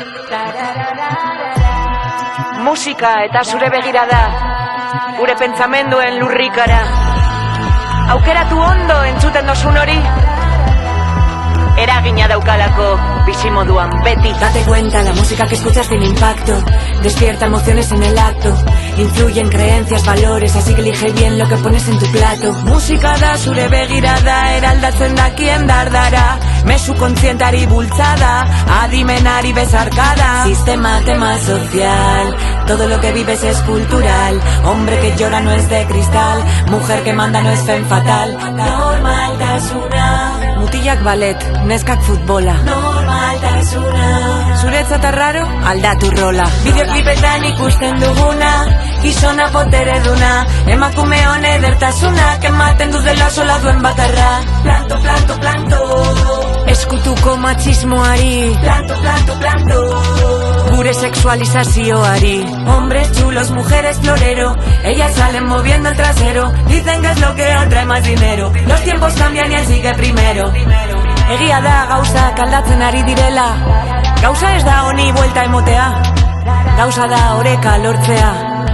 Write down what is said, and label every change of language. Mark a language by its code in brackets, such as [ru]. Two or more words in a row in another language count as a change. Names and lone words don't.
[eu] Musika eta zure begirada, gure pentsamenduen lurrikara. Aukeratu ondo entzuten dozun hori, eragina daukalako bizimoduan beti. [es] Date cuenta, la música que escuchas tiene impacto, despierta emociones en el acto, influye en creencias, valores, así que elige bien lo que pones en tu plato. [eu] Musika da zure begirada, eraldatzen dakien dardara, mezu kontzientari bultzada, adimenari bezarkada. [es] Sistema, tema social, todo lo que vives es cultural, hombre que llora no es de cristal, mujer que manda no es fen fatal. [eu] Normaltasuna, mutilak ballet, neskak futbola. Normaltasuna, zuretzat arraro, aldatu rola. Bideoklipetan ikusten duguna, gizona botereduna, emakume hone edertasunak ematen du dela sola duen bakarra. Planto, planto, planto, eskutuko machismoari. Planto, planto, planto, gure sexualizazioari. [es] Hombres chulos, mujeres florero, ellas salen moviendo el trasero, dicen que es lo que atrae más dinero. Los tiempos cambian y él sigue primero. [eu] Egia da gauzak aldatzen ari direla, gauza ez da honi buelta emotea, gauza da oreka lortzea.